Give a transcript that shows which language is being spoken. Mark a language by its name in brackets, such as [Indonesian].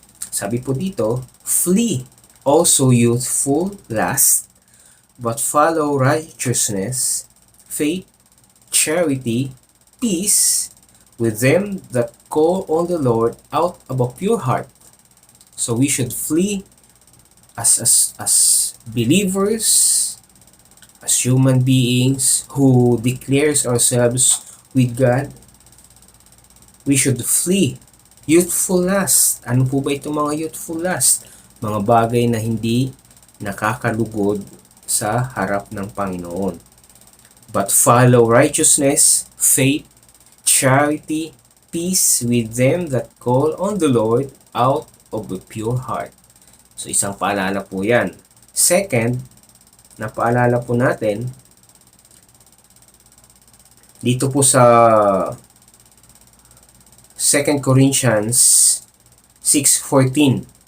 [Filipino] Sabi po dito, [English] flee also youthful lust, but follow righteousness, faith, charity, peace with them that call on the Lord out of a pure heart. So we should flee as believers, as human beings who declares ourselves with God. We should flee youthful lust. [Filipino] Ano po ba itong mga youthful lust? Mga bagay na hindi nakakalugod sa harap ng Panginoon. [English] But follow righteousness, faith, charity, peace with them that call on the Lord out of a pure heart. [Filipino] So isang paalala po yan. Second, na paalala po natin, dito po sa 2 Corinthians 6:14.